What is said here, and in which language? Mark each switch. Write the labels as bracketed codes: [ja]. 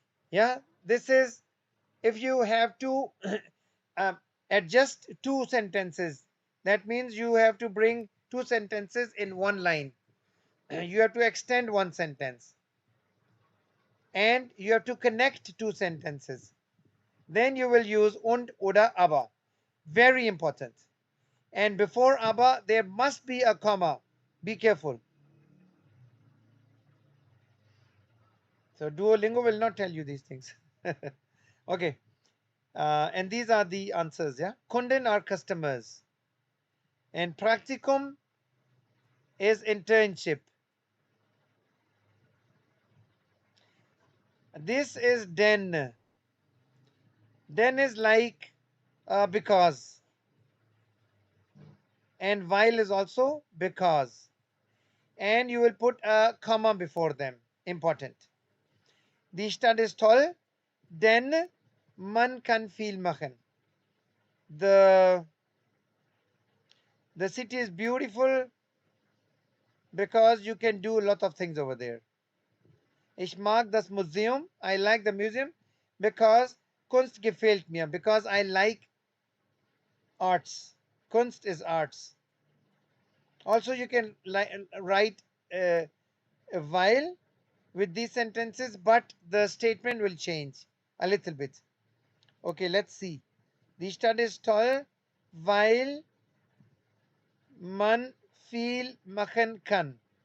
[en] Yeah, this is if you have to adjust two sentences. That means you have to bring two sentences in one line. You have to extend one sentence. And you have to connect two sentences. Then you will use und oder aber. Very important. And before aber, there must be a comma. Be careful. So Duolingo will not tell you these things. Okay. And these are the answers, yeah? Kunden are customers. And practicum is internship. This is denn. Denn is like because, and while is also because, and you will put a comma before them. Important. [de] Die Stadt ist toll, denn man kann viel machen. [en] The city is beautiful because you can do a lot of things over there. [de] Ich mag das Museum. [en] I like the museum because [de] Kunst gefällt mir. [en] Because I like arts. Kunst is arts. Also, you can write while with these sentences, but the statement will change a little bit. Okay, let's see. [de] Die Stadt ist toll, weil man viel machen kann.